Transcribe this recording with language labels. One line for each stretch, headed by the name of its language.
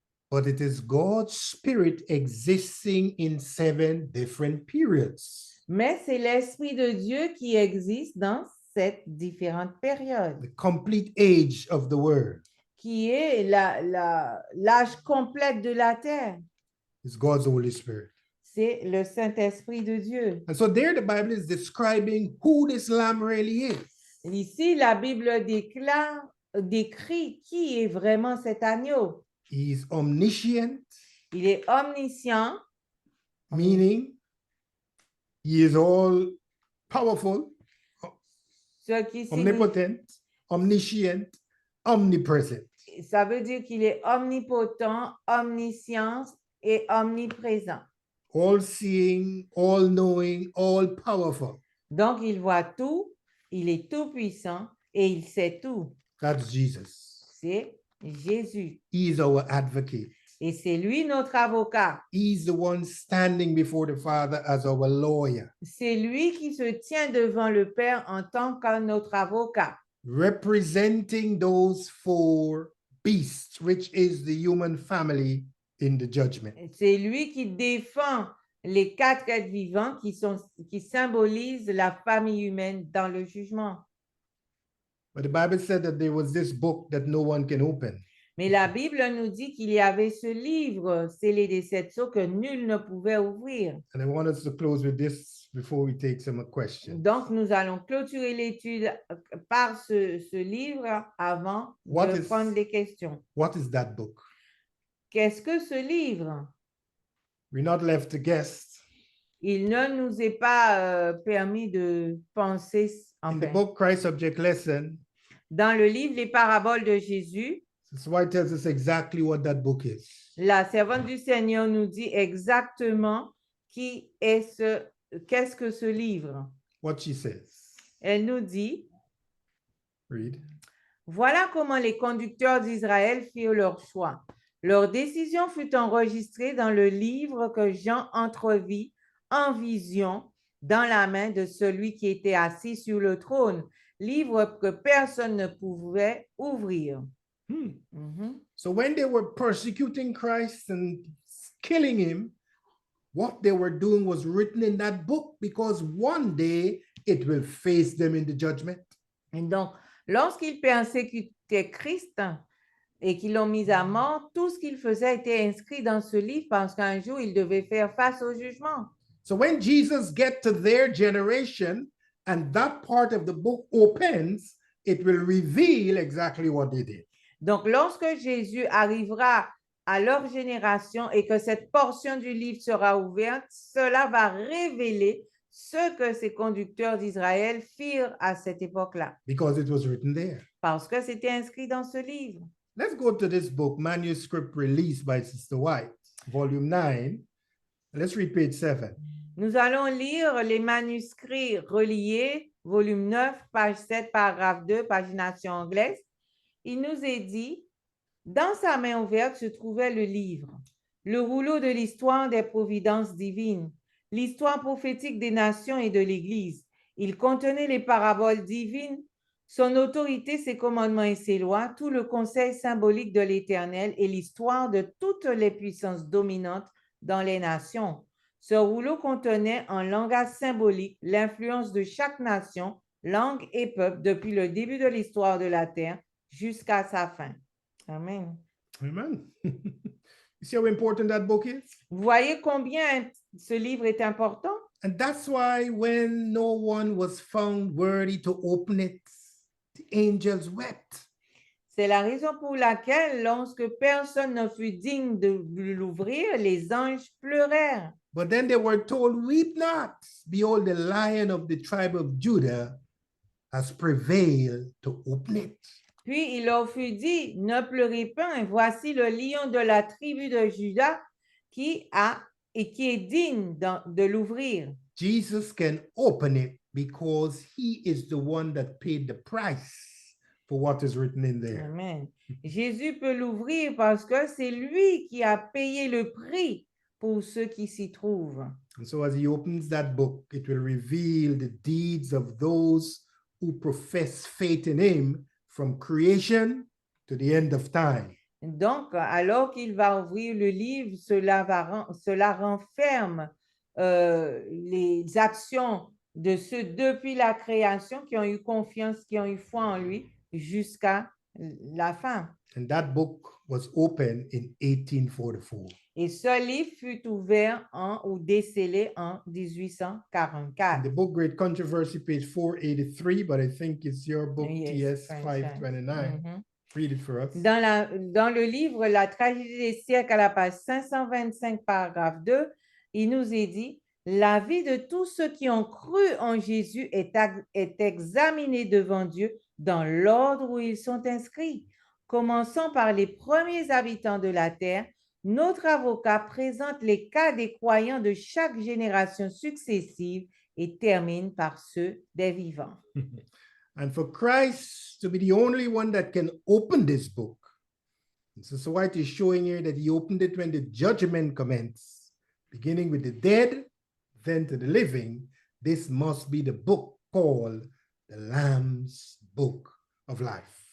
English: But it is God's Spirit existing in 7 different periods.
French: Mais c'est l'Esprit de Dieu qui existe dans 7 différentes périodes,
English: The complete age of the Word
French: qui est l'âge complet de la terre.
English: is God's Holy Spirit.
French: C'est le Saint-Esprit de Dieu.
English: And so there the Bible is describing who this lamb really is.
French: Ici, la Bible décrit qui est vraiment cet agneau.
English: He is omniscient,
French: Il est omniscient,
English: meaning he is all powerful,
French: ce qui signifie,
English: omnipotent, omniscient, omnipresent.
French: ça veut dire qu'il est omnipotent, omniscient et omniprésent.
English: All seeing, all knowing, all powerful.
French: Donc, il voit tout, il est tout puissant et il sait tout.
English: That's Jesus.
French: C'est Jésus.
English: He is our advocate.
French: Et c'est lui notre avocat.
English: He's the one standing before the Father as our lawyer,
French: C'est lui qui se tient devant le Père en tant que notre avocat,
English: representing those 4 beasts, which is the human family in the judgment.
French: c'est lui qui défend les 4 êtres vivants qui symbolisent la famille humaine dans le jugement.
English: But the Bible said that there was this book that no one can open.
French: Mais la Bible nous dit qu'il y avait ce livre scellé des 7 sceaux que nul ne pouvait ouvrir.
English: And I want us to close with this before we take some questions.
French: Donc, nous allons clôturer l'étude par ce livre avant
English: What
French: de
English: is-
French: prendre les questions.
English: What is that book?
French: Qu'est-ce que ce livre?
English: We're not left to guess.
French: Il ne nous est pas permis de penser.
English: In the
French: Enfin,
English: book Christ Subject Lesson,
French: dans le livre Les Paraboles de Jésus,
English: Sister White tells us exactly what that book is.
French: la servante du Seigneur nous dit exactement qu'est-ce que ce livre.
English: What she says.
French: Elle nous dit,
English: Read.
French: voilà comment les conducteurs d'Israël firent leur choix. Leur décision fut enregistrée dans le livre que Jean entrevit en vision dans la main de celui qui était assis sur le trône, livre que personne ne pouvait ouvrir. Mhm.
English: So when they were persecuting Christ and killing him, what they were doing was written in that book because one day it will face them in the judgment.
French: Et donc, lorsqu'ils persécutaient Christ et qu'ils l'ont mis à mort, tout ce qu'il faisait était inscrit dans ce livre parce qu'un jour, il devait faire face au jugement.
English: So when Jesus gets to their generation and that part of the book opens, it will reveal exactly what they did.
French: Donc, lorsque Jésus arrivera à leur génération et que cette portion du livre sera ouverte, cela va révéler ce que ces conducteurs d'Israël firent à cette époque-là,
English: Because it was written there.
French: parce que c'était inscrit dans ce livre.
English: Let's go to this book, Manuscript Released by Sister White, Volume 9. Let's read page 7.
French: Nous allons lire les manuscrits reliés, volume 9, page 7, paragraphe 2, pagination anglaise. Il nous est dit, dans sa main ouverte se trouvait le livre, le rouleau de l'histoire des providences divines, l'histoire prophétique des nations et de l'Église. Il contenait les paraboles divines, son autorité, ses commandements et ses lois, tout le conseil symbolique de l'Éternel et l'histoire de toutes les puissances dominantes dans les nations. Ce rouleau contenait en langage symbolique l'influence de chaque nation, langue et peuple depuis le début de l'histoire de la terre jusqu'à sa fin. Amen. Amen.
English: You see how important that book is?
French: Vous voyez combien ce livre est important?
English: And that's why when no one was found worthy to open it, the angels wept.
French: C'est la raison pour laquelle, lorsque personne ne fut digne de l'ouvrir, les anges pleurèrent.
English: But then they were told, weep not. Behold, the Lion of the tribe of Judah has prevailed to open it.
French: Puis il leur fut dit, ne pleurez pas, voici le lion de la tribu de Juda qui est digne de l'ouvrir.
English: Jesus can open it because he is the one that paid the price for what is written in there. Amen.
French: Jésus peut l'ouvrir parce que c'est lui qui a payé le prix pour ceux qui s'y trouvent.
English: And so as he opens that book, it will reveal the deeds of those who profess faith in him from creation to the end of time.
French: Donc, alors qu'il va ouvrir le livre, cela renferme les actions de ceux depuis la création qui ont eu confiance, qui ont eu foi en lui jusqu'à la fin.
English: And that book was opened in 1844.
French: Et ce livre fut ouvert ou décellé en
English: In
French: 1844.
English: the book Great Controversy, page 483, but I think it's your book, Yes, TS 529. Mhm. Read it for us.
French: Dans le livre La tragédie des siècles, à la page 525, paragraphe 2, il nous est dit, la vie de tous ceux qui ont cru en Jésus est examinée devant Dieu dans l'ordre où ils sont inscrits. Commençons par les premiers habitants de la terre, notre avocat présente les cas des croyants de chaque génération successive et termine par ceux des vivants.
English: And for Christ to be the only one that can open this book, Sister White is showing here that he opened it when the judgment commenced, beginning with the dead, then to the living. This must be the book called the Lamb's Book of Life.